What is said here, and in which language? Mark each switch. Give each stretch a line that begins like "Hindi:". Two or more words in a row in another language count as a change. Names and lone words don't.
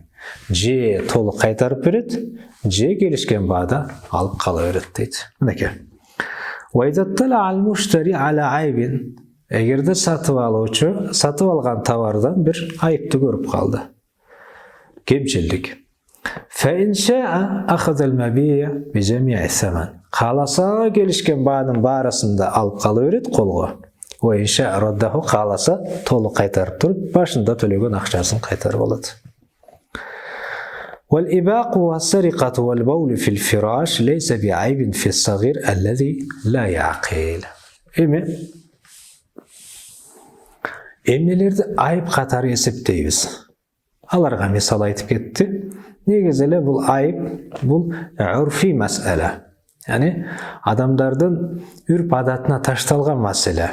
Kyrgyz: Же толук кайтарып берет, же келишкен баада алып кала берет дейт. Мынеке.
Arabic: وإذا اطلع المشتري على عيب.
Kyrgyz: Эгерде сатып алуучу сатып алган товардан бир айыпты көрүп калды. Кемчилдик.
Arabic: فإن شاء أخذ المبيع بجميع الثمن.
Kyrgyz: Кааласа келишкен баанын баарысында алып кала берет колго.
Arabic: وإن شاء رده,
Kyrgyz: кааласа толук кайтарып туруп, башында төлөгөн акчасын кайтарып алат.
Arabic: والإباق والسرقة والبول في الفراش ليس بعيب في الصغير الذي لا يعقل.
Kyrgyz: Эмнелерди айып катары эсептейбиз. Аларга мисал айтып кетти. Негизи эле бул айып, бул урфи маселе. Яни адамдардын үрп адатына ташталган маселе.